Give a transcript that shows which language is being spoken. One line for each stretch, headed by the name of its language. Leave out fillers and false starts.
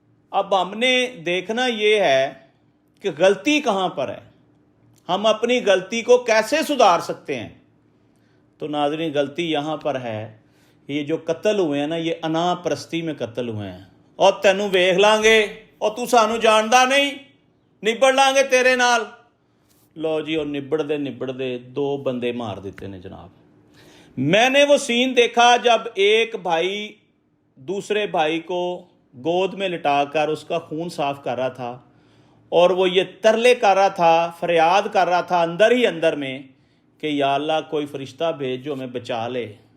Urdu: اب ہم نے دیکھنا یہ ہے کہ غلطی کہاں پر ہے، ہم اپنی غلطی کو کیسے سدھار سکتے ہیں. تو ناظرین، غلطی یہاں پر ہے، یہ جو قتل ہوئے ہیں نا، یہ انا پرستی میں قتل ہوئے ہیں.
Punjabi: اور تینوں ویکھ لیں گے اور تو سانو جاندا نہیں، نبڑ لیں گے تیرے نال. لو جی، اور نبڑ دے 2 بندے مار دیتے نے جناب.
Urdu: میں نے وہ سین دیکھا جب ایک بھائی دوسرے بھائی کو گود میں لٹا کر اس کا خون صاف کر رہا تھا، اور وہ یہ ترلے کر رہا تھا، فریاد کر رہا تھا اندر ہی اندر میں کہ یا اللہ کوئی فرشتہ بھیج جو ہمیں بچا لے.